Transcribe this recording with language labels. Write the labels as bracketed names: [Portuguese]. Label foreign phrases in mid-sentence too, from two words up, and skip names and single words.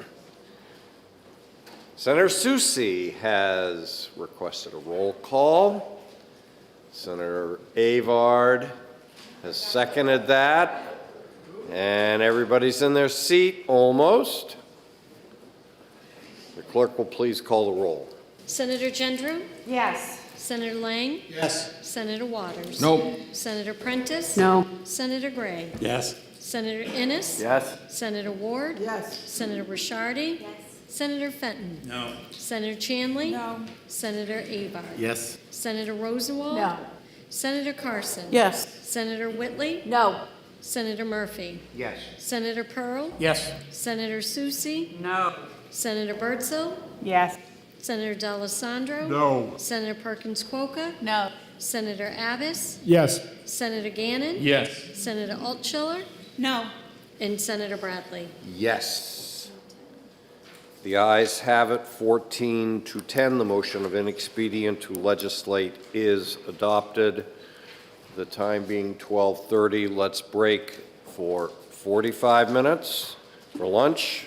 [English] Senator Susi has requested a roll call. Senator Avard has seconded that. And everybody's in their seat, almost. The clerk will please call the roll. Senator Gendrew? Yes. Senator Lang? Yes. Senator Waters? No. Senator Prentiss? No. Senator Gray? Yes. Senator Innes? Yes. Senator Ward? Yes. Senator Ricciardi? Yes. Senator Fenton? No. Senator Chanley? No. Senator Avard? Yes. Senator Rosenwald? No. Senator Carson? Yes. Senator Whitley? No. Senator Murphy? Yes. Senator Pearl? Yes. Senator Susi? No. Senator Birdsell? Yes. Senator D'Alessandro? No. Senator Perkins Quokka? No. Senator Abbas? Yes. Senator Gannon? Yes. Senator Altschiller? No. And Senator Bradley. Yes. The ayes have it, 14 to 10. The motion of inexpedient to legislate is adopted. The time being 12:30, let's break for 45 minutes for lunch.